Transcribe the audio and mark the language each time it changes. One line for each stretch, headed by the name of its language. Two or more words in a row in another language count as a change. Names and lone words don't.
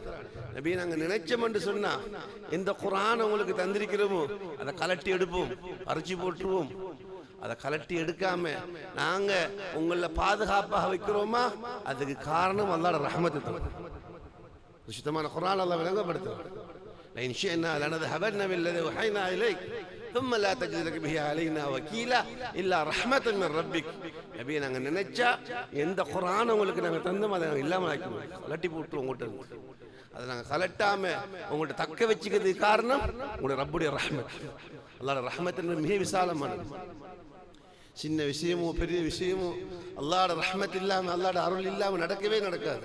Tamil: நபி, நாங்க நினைச்சோம் என்று சொன்னா எந்த குர்ஆன் உங்களுக்கு தந்திருக்கிறோமோ அதை கலட்டி எடுப்போம், பறிச்சு போட்டுருவோம். அதை கலட்டி எடுக்காம நாங்க உங்களை பாதுகாப்பாக வைக்கிறோமா அதுக்கு காரணம் அல்லாஹ்வுடைய ரஹ்மத்து தான். சுத்தமான குர்ஆன் அல்லாஹ் விளங்கப்படுத்துறான்.
Arabic: لئن شئنا لنذهبن بالذي وحينا إليك ثم لا تجد لك به علينا وكيلا إلا رحمة من ربك.
Tamil: நபி, நாங்கள் நினைச்சா எந்த குர்ஆன் உங்களுக்கு நாங்கள் தந்தோம் அதை நாங்கள் இல்லாமல் ஆக்கிடுவோம், கலட்டி போட்டு உங்கள்கிட்ட அதை நாங்கள் கலட்டாம உங்கள்கிட்ட தக்க வச்சுக்கிறதுக்கு காரணம் உங்களுடைய ரப்புடைய ரஹ்மத். அல்லாஹ்வுடைய ரஹ்மத் என்பது மிக விசாலமானது. சின்ன விஷயமோ பெரிய விஷயமோ அல்லாஹ்வுடைய ரஹ்மத் இல்லாமல் அல்லாஹ்வுடைய அருள் இல்லாமல் நடக்கவே நடக்காது.